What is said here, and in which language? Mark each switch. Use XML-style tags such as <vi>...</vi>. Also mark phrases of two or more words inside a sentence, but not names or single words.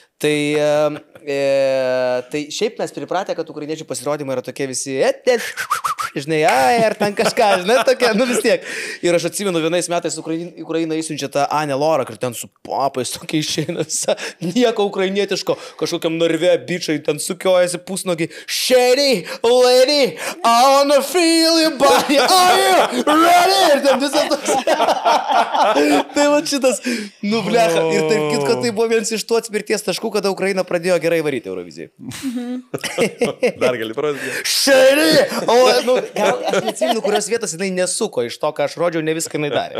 <lt>Tai šiaip mes pripratę, kad ukrainiečių pasirodymai yra tokie visi, žinai, ar ten kažką, žinai, tokia, vis tiek. Ir aš atsimenu, vienais metais Ukraina įsiunčia tą Anę Lorak ir ten su papais tokia išeina visa, nieko ukrainietiško. Kažkokiam narve bičai ten sukiojasi pusnogiai.</lt> <en>Shady lady, I wanna feel your body, are you ready?</en> <lt>Ir ten visas toks. Tai va šitas, blecha. Ir taip kitko, tai buvo vienas iš tų atspirties taškų, kada Ukraina pradėjo gerai varyti Eurovizijai. Dar gali parodyti. Shady! Gal aš neatsimenu, kurios vietos jinai nesuko iš to, ką aš rodžiau, ne viską jinai darė.</lt>